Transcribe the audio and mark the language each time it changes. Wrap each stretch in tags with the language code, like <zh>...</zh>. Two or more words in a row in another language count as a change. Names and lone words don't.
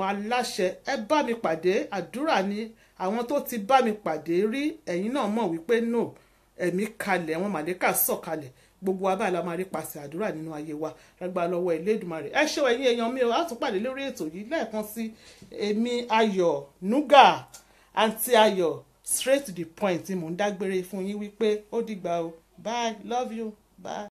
<yo>aláṣẹ ẹ bá mi pàdé àdúrà ní àwọn tó ti bá mi pàdé rí ẹ̀yin náà mọ̀ wípé no ẹ̀mí kalẹ̀ àwọn màlẹ́kà sọ̀kalẹ̀ gbogbo wa báyìí la máa rí pàṣẹ àdúrà nínú ayé wa lágbára lọ́wọ́ Elédùmarè ẹ ṣé ẹ̀yin èèyàn mi ò á tún pàdé lórí ètò yìí lẹ́ẹ̀kan sí èmi Ayọ̀ Nuga àǹtí Ayọ̀</yo> <en>straight to the point</en> <yo>tí mò ń dágbére fún yín wípé ó dìgbà o</yo> <en>bye love you bye.</en>